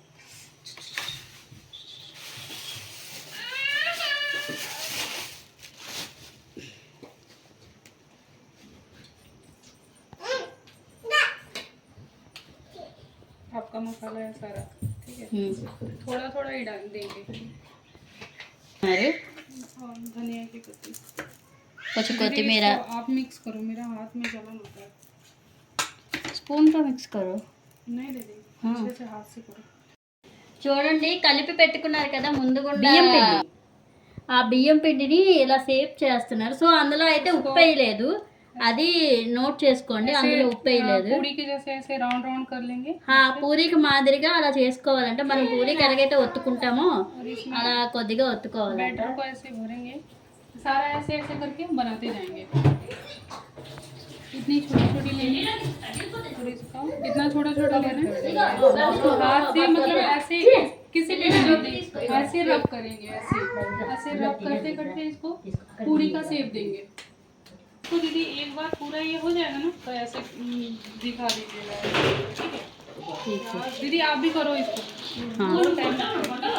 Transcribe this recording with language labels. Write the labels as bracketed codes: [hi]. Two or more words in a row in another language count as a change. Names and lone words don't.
[hi] आपका मसाला है सारा ठीक है थोड़ा थोड़ा ही डाल देंगे [te] మరి [hi] और धनिया की पत्ती [te] కొంచెం [hi] दीदी, [te] కొత్తిమీర [hi] इसको आप मिक्स करो मेरा हाथ में जलन होता है [te] స్పూన్ తో [hi] मिक्स करो नहीं दीदी हाँ। अच्छे से हाथ से करो [te] చూడండి కలిపి పెట్టుకున్నారు కదా ముందుగుండా ఆ బియ్యం పిండిని ఇలా సేవ్ చేస్తున్నారు సో అందులో అయితే ఉప్పు వేయలేదు అది నోట్ చేసుకోండి అందులో ఉప్పు వేయలేదు [hi] पूरी के जैसे ऐसे राउंड राउंड कर लेंगे [te] పూరికి మాదిరిగా అలా చేసుకోవాలంటే మనం పూరికి ఎలాగైతే ఒత్తుకుంటామో అలా కొద్దిగా ఒత్తుకోవాలంట [hi] बैटर को ऐसे भरेंगे सारा ऐसे ऐसे करके बनाते जाएंगे इतनी छोटी छोटी लेनी और इसका इतना छोटा छोटा लेना है उसको हाथ से मतलब ऐसे किसी भी ऐसे रब करेंगे ऐसे रब करते करते इसको पूरी का शेप देंगे तो दीदी एक बार पूरा ये हो जाएगा ना तो ऐसे दिखा दीजिएगा ठीक है दीदी आप भी करो इसको थोड़ा टाइम लगेगा।